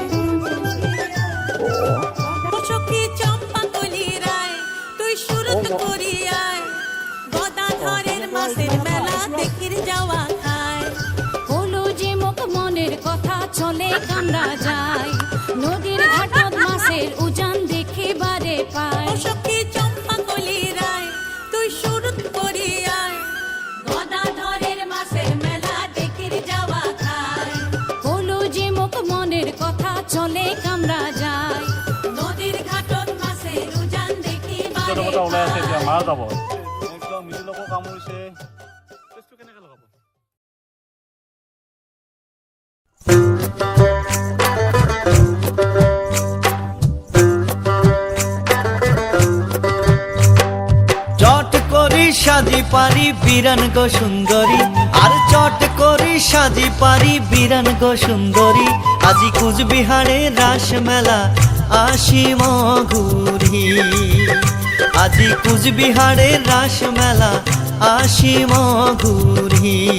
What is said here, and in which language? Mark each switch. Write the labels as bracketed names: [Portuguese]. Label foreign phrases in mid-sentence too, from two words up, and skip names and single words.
[Rangpuri] সখী চম্পা কলি রায় তুই শুরুত করি আয় গদাধরের মাছের মেলা দেখির যাওয়া খায় বলো যে মুখ মনের কথা চলে কামরা যায় নদীর ঘাটত মাছের উজান দেখিবারে পায় সখী চম্পা কলি রায় তুই শুরুত করি আয় গদাধরের মাছের মেলা দেখির যাওয়া খায় বলো যে মুখ মনের কথা চলে কামরা যায় নদীর ঘাটত মাছের উজান দেখিবারে [Assamese] কথা ওলাই আছে এতিয়া মাৰ যাব একদম মিডিলকো কামুৰিছে টেষ্টটো কেনেকৈ লগাব [Rangpuri] চট করি সাজি পারি বিরান গো সুন্দরী আর চট করি সাজি পারি বিরান গো সুন্দরী আজি কুচবিহারে রাস মেলা আসি মঘুরি আজি কুচবিহারে রাস মেলা আসি মঘুরি